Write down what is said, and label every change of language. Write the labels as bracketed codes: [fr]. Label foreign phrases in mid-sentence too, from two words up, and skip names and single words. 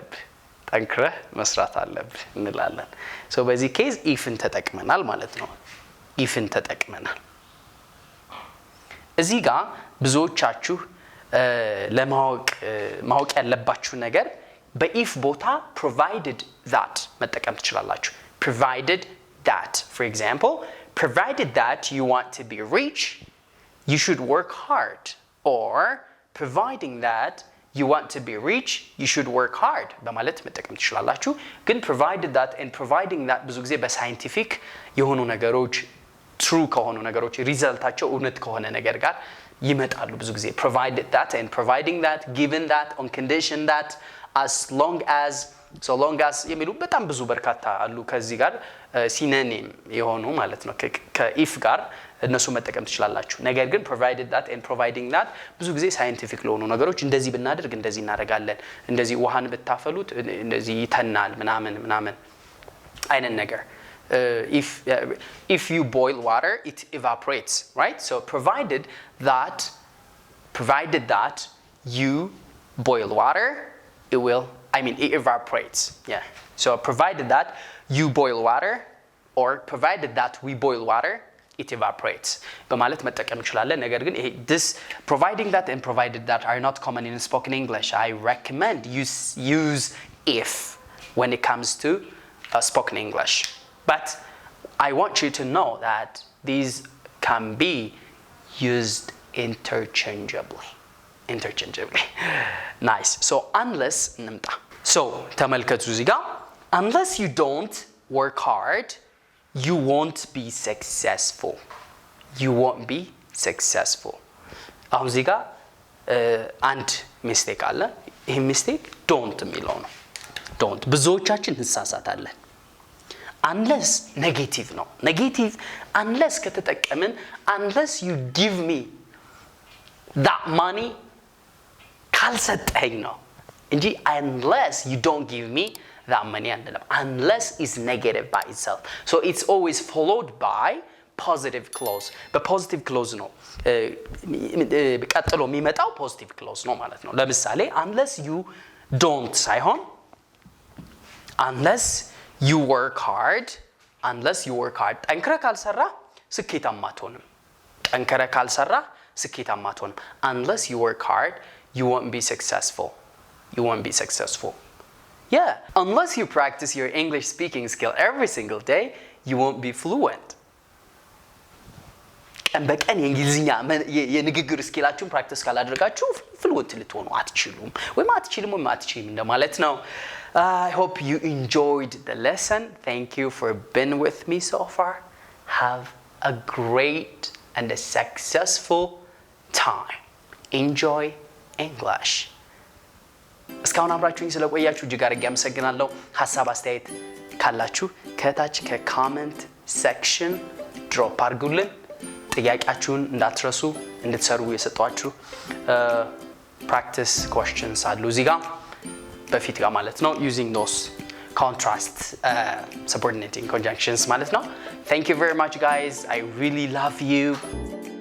[am] አለብህ እንላለን so በዚህ ኬዝ ifን ተጠቅመናል ማለት ነው ifን ተጠቅመናል እዚህ ጋር ብዙዎቻችሁ ለማወቅ ያለባችሁ ነገር በኢፍ ቦታ [en] provided that [am] መጠቀም ትችላላችሁ [en] provided that for example provided that you want to be rich you should work hard or providing that you want to be rich, you should work hard [am] በማለት መጠቀም ትችላላችሁ ግን [en] provided that and providing that [am] ብዙ ጊዜ በሳይንቲፊክ የሆኑ ነገሮች true ከሆኑ ነገሮች ሪዛልታቸው እውነት ከሆነ ነገር ጋር ይመጣሉ ብዙ ጊዜ [en] provided that and providing that given that on condition that as long as so long [am] as የሚሉ በጣም ብዙ በርካታ አሉ ከዚህ ጋር ሲኖኒም የሆኑ ማለት ነው ከኢፍ ጋር እነሱ መጠቀም ትችላላችሁ ነገር ግን [en] provided that and providing that [am] ብዙ ጊዜ ሳይንቲፊክ ለሆኑ ነገሮች እንደዚህ ብናደርግ እንደዚህ እናደርጋለን እንደዚህ ውሃን ብታፈሉት እንደዚህ ይተናል ምናምን አይነት ነገር [en] if you boil water it evaporates right so provided that you boil water it evaporates yeah so provided that you boil water or provided that we boil water it evaporates [am] በማለት መጠቀም እንችላለን ነገር ግን [en] this providing that and provided that are not common in spoken English I recommend you use if when it comes to spoken English but I want you to know that these can be used interchangeably nice so unless እንምጣ so [am] ተመልከቱ እዚህ ጋር [en] unless you don't work hard you won't be successful [am] አሁን እዚህ ጋር አንድ ሚስቴክ አለ ይሄ ሚስቴክ don't የሚለው ነው don't ብዙዎቻችን እንሳሳታለን [en] unless negative [am] ነው [en] negative unless [am] ከተጠቀምን [en] unless you give me that money [am] ካልሰጠኝ ነው እንጂ [en] unless you don't give me that money unless is negative by itself so it's always followed by positive clause በpositive clause [am] ነው ቀጥሎ የሚመጣው [en] positive clause [am] ነው ማለት ነው ለምሳሌ [en] unless you don't ሳይሆን unless you work hard [am] ጠንክረህ ካልሰራ ስኬታማ አትሆንም [en] unless you work hard you won't be successful yeah unless you practice your English speaking skill every single day you won't be fluent [am] ቀን በቀን የእንግሊዝኛ የንግግር ስኪላችሁን ፕራክቲስ ካላደረጋችሁ ፍሉዌንት ልትሆኑ አትችሉም እንደማለት ነው [en] I hope you enjoyed the lesson thank you for being with me so far have a great and a successful time enjoy English [am] እስካሁን አብራችሁኝ ስለቆያችሁ እጅግ አድርጌ አመሰግናለሁ ሐሳብ አስተያየት ካላችሁ ከታች ከኮሜንት ሴክሽን ድሮፕ አድርጉልን ጥያቄያችሁን እንዳትረሱ እንድትሰሩ የሰጧችሁ [en] practice questions [am] አሉ እዚህ ጋር በፊት ጋር ማለት ነው [en] using those contrast subordinating conjunctions [am] ማለት ነው [en] thank you very much guys I really love you